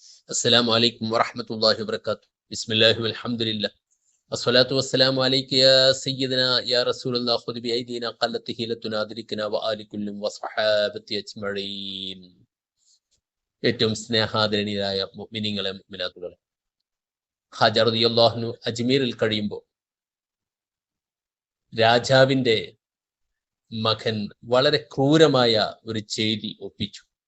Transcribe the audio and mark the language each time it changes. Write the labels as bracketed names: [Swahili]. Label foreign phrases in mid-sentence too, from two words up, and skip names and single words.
[Arabic] السلام عليكم ورحمة الله وبركاته. بسم الله والحمد لله الصلاة والسلام عليك يا سيدنا يا رسول الله خذ بأيدينا قلت هيلتنا أدركنا وآل كل وصحابة أجمعين. [Malayalam] ഏറ്റവും സ്നേഹാദരണീയരായ മുഅ്മിനീങ്ങളെ മുഅ്മിനാത്തുകളെ, ഖാജ [Arabic] رضي الله عنه [Malayalam] അജ്മീറിൽ കഴിയുമ്പോൾ രാജാവിന്റെ മകൻ വളരെ ക്രൂരമായ ഒരു ചെയ്തി ഒപ്പിച്ചു.